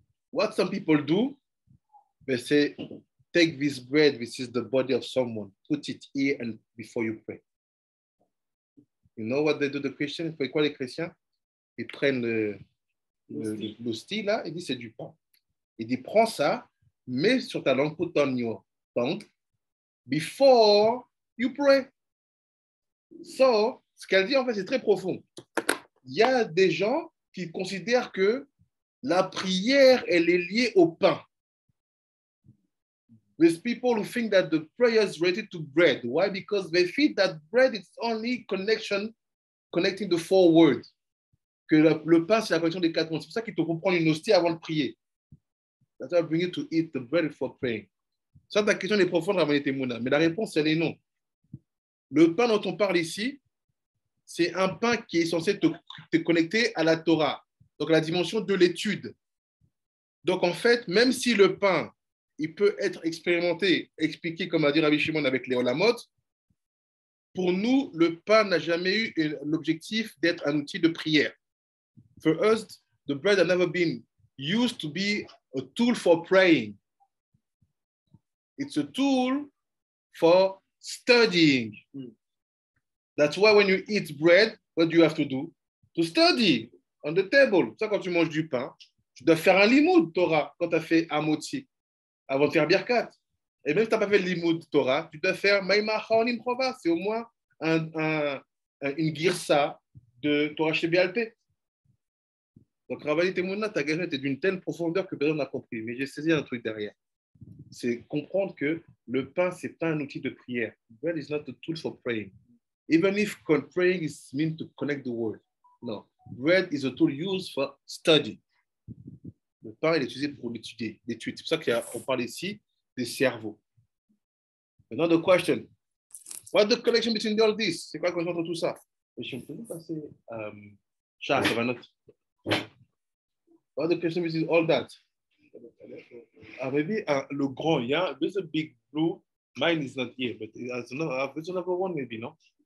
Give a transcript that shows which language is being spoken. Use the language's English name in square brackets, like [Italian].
[English] What some people do, they say, take this bread, which is the body of someone, put it here and before you pray. You know what they do, the Christians? [French] Ils font quoi les chrétiens? Ils prennent l'hostie là, et disent c'est du pain. Il dit prends ça, mets sur ta langue, [English] put on your tongue, before you pray. [French] So, ce qu'elle dit en fait, c'est très profond. Il y a des gens qui considèrent que la prière, elle est liée au pain. [English] There's people who think that the prayer is related to bread. Why? Because they think that bread is only connecting the 4 words. [French] Que le pain, c'est la connexion des 4 mondes. C'est pour ça qu'il te faut prendre une hostie avant de prier. [English] That's why I bring you to eat the bread before praying. [French] Ça, ta question est profonde, Rabbi Temouna. Mais la réponse, elle est non. Le pain dont on parle ici, c'est un pain qui est censé te connecter à la Torah. Donc, à la dimension de l'étude. Donc, en fait, même si le pain, il peut être expérimenté, expliqué, comme a dit Rabbi Shimon avec les Olamot, pour nous, le pain n'a jamais eu l'objectif d'être un outil de prière. [English] For us, the bread has never been used to be a tool for praying. It's a tool for studying. That's why when you eat bread, what do you have to do? To study on the table. [French] Ça, quand tu manges du pain, tu dois faire un limoud Torah quand tu as fait Amoti avant de faire Birkat. Et même si tu n'as pas fait le limoud Torah, tu dois faire Maïma Chaonim Chova. C'est au moins une girsa de Torah Shebialpé. Donc, Ravani Temouna, ta guerre était d'une telle profondeur que personne n'a compris. Mais j'ai saisi un truc derrière. C'est comprendre que le pain, ce n'est pas un outil de prière. [English] Bread is not a tool for praying. Even if praying is meant to connect the word. No. Bread is a tool used for study. [French] Le pain, il est utilisé pour l'étudier, l'étude. C'est pour ça qu'on parle ici des cerveaux. [English] Another question. What's the connection between all this? [French] C'est quoi la connexion entre tout ça? Je peux passer Charles, ça va noter. [English] What's the connection between all that? Maybe [French] le grand, [English] yeah, there's a big blue. Mine is not here, but there's another one maybe, no?